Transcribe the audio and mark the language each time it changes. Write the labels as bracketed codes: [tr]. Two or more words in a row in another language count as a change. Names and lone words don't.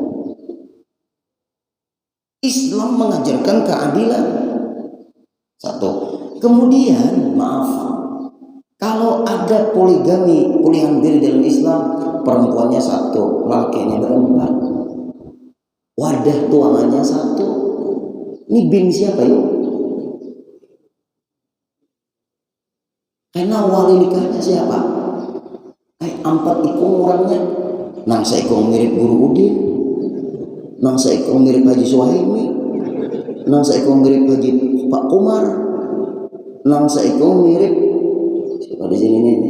[id] Islam mengajarkan keadilan. Satu. Kemudian maaf, kalau ada poligami, pilihan diri dalam Islam, perempuannya satu, lakinya berempat, wadah tuangannya satu. [bjn] Ini bin siapa yuk? [id] Karena wali nikahnya siapa? [bjn] Empat ikung orangnya. Nang seikung mirip Guru Udin, nang seikung mirip Haji Suhaimi, nang seikung mirip Haji Pak Umar, nang seikung mirip siapa di sini nih?